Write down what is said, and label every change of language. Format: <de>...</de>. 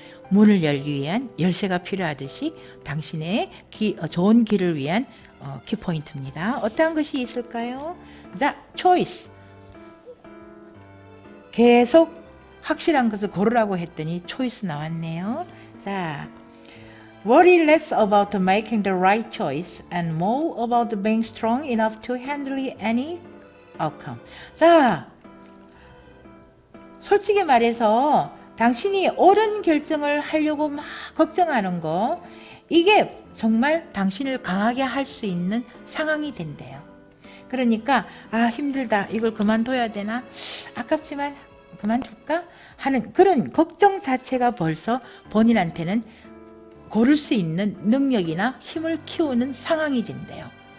<ko>문을 열기 위한 열쇠가 필요하듯이 당신의 좋은 길을 위한 키포인트입니다. 어떠한 것이 있을까요? 자, choice. 계속 확실한 것을 고르라고 했더니 choice 나왔네요.</ko> <en>자, worry less about making the right choice and more about being strong enough to handle any outcome.</en> <ko>자, 솔직히 말해서 당신이 옳은 결정을 하려고 막 걱정하는 거, 이게 정말 당신을 강하게 할 수 있는 상황이 된대요. 그러니까 힘들다, 이걸 그만둬야 되나, 아깝지만 그만둘까 하는 그런 걱정 자체가 벌써 본인한테는 고를 수 있는 능력이나 힘을 키우는 상황이 된대요.</ko>